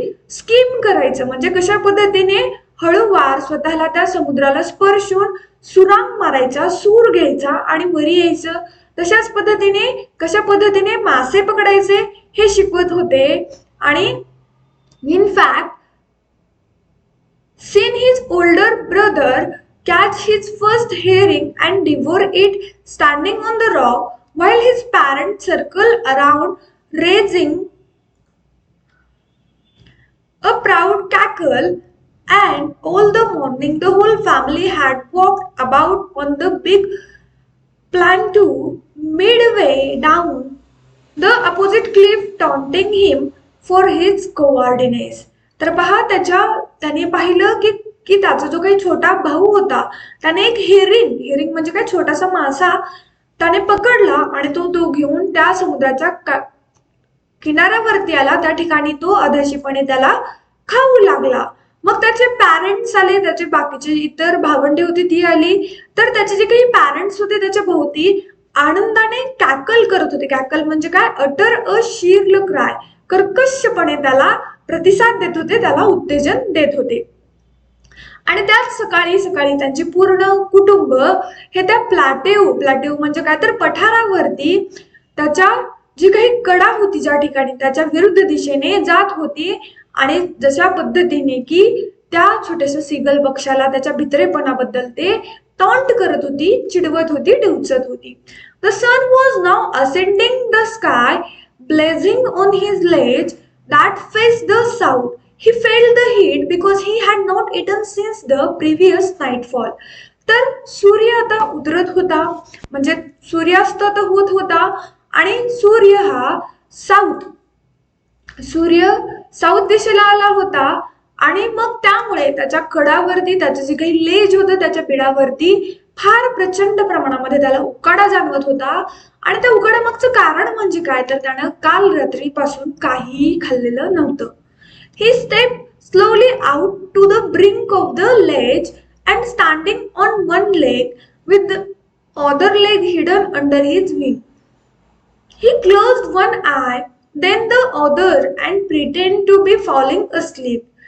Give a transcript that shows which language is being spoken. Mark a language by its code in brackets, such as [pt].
[mr] Scheme करायचं, म्हणजे कशा पद्धतीने हळूवार स्वतःला त्या समुद्राला स्पर्शून सुरांग मारायचा, सूर घ्यायचा आणि वरी यायचं. तशाच पद्धतीने कशा पद्धतीने मासे पकडायचे हे शिकवत होते. [en] आणि in fact seen his older brother catch his first herring and devour it standing on the rock while his parents circle around raising a proud cackle. And all the morning the whole family had walked about on the big plateau midway down the opposite cliff, taunting him for his cowardice. [mr] तर पहा त्याने पाहिलं की त्याचा जो काही छोटा भाऊ होता त्याने एक हेरिंग म्हणजे काय छोटासा मासा त्याने पकडला आणि तो घेऊन त्या समुद्राच्या किनाऱ्यावरती आला. त्या ठिकाणी तो अधाशीपणे त्याला खाऊ लागला. मग त्याचे पॅरेंट्स आले, त्याचे बाकीचे इतर भावंडे होती ती आली. तर त्याचे जे काही पॅरेंट्स होते त्याच्या भोवती आनंदाने कॅकल करत होते. कॅकल म्हणजे काय, [en] utter a shrill cry, [mr] कर्कशपणे त्याला प्रतिसाद देत होते, त्याला उत्तेजन देत होते. आणि त्याच सकाळी त्यांचे पूर्ण कुटुंब हे त्या प्लॅटेव म्हणजे काय तर पठारावरती त्याच्या जी काही कडा होती ज्या ठिकाणी त्याच्या विरुद्ध दिशेने जात होती, आणि जशा पद्धतीने की त्या छोट्याशा सीगल पक्षाला त्याच्या भित्रेपणाबद्दल ते टॉन्ट करत होती, चिडवत होती, डिवचत होती. [en] The sun was now ascending the sky, blazing on his ledge that faced the south. He felt the heat because he had not eaten since the previous nightfall. [mr] तर सूर्य आता उतरत होता, म्हणजे सूर्यास्त होत होता, आणि सूर्य हा साऊथ सूर्य साऊथ दिशेला आला होता आणि मग त्यामुळे त्याच्या कडावरती त्याचं जे काही लेज होतं त्याच्या पिडावरती फार प्रचंड प्रमाणामध्ये त्याला उकाडा जाणवत होता. आणि त्या उकाड्यामागचं कारण म्हणजे काय, तर त्यानं काल रात्रीपासून काहीही खाल्लेलं नव्हतं. [en] He stepped slowly out to the brink of the ledge and standing on one leg with the other leg hidden under his wing. He closed one eye, then the other and pretended to be falling asleep.